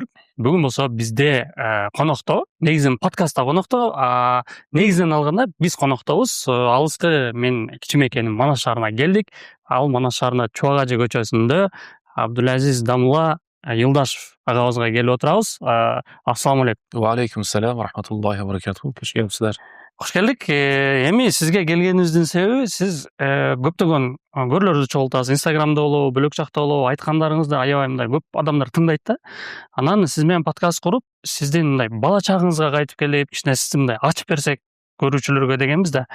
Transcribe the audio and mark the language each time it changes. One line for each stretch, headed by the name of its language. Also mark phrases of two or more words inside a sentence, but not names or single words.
Kyrgyz: Бүгүн болсо бизде конокто, негизинен подкастта конокто, негизинен алганда биз коноктобуз. Алыскы мен Кичимекенин Манас шаарына келдик. Ал Манас шаарына Чубак Ажы көчөсүндө Абдулазиз Дамла Йылдашев агабызга келип отурабыз.
Arabic: السلام عليكم. وعليكم السلام ورحمة الله وبركاته.
Kyrgyz: Кош келипсиздер. Кош келдик. Эми сизге келгенибиздин себеби сиз көптөгөн көрлөрдү чогултасыз. Инстаграмда болобу, бөлөк жакта болобу, айткандарыңызды аябай мындай көп адамдар тыңдайт да. Анан сиз менен подкаст куруп, сиздин мындай бала чагыңызга кайтып келип, кичине сизди мындай ачып берсек көрүүчүлөргө дегенбиз да.